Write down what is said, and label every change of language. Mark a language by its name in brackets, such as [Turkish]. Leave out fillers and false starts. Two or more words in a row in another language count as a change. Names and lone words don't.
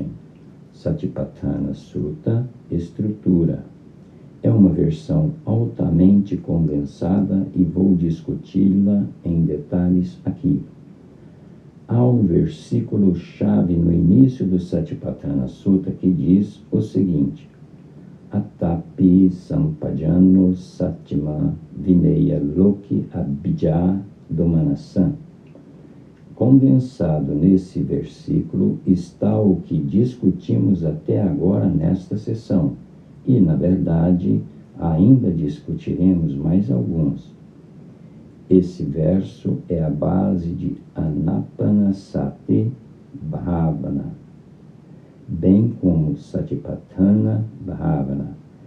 [Portuguese] Satipatthana Sutta, estrutura. É uma versão altamente condensada e vou discuti-la em detalhes aqui. Há um versículo-chave no início do Satipatthana Sutta que diz o seguinte: [Pali] Atapi sampajano satima vineya loki abhijja domanasam. [Portuguese] Condensado nesse versículo está o que discutimos até agora nesta sessão, e, na verdade, ainda discutiremos mais alguns. Esse verso é a base de [Pali] Anapanasati Bhavana, [Portuguese] bem como [Pali] Satipatthana Bhavana.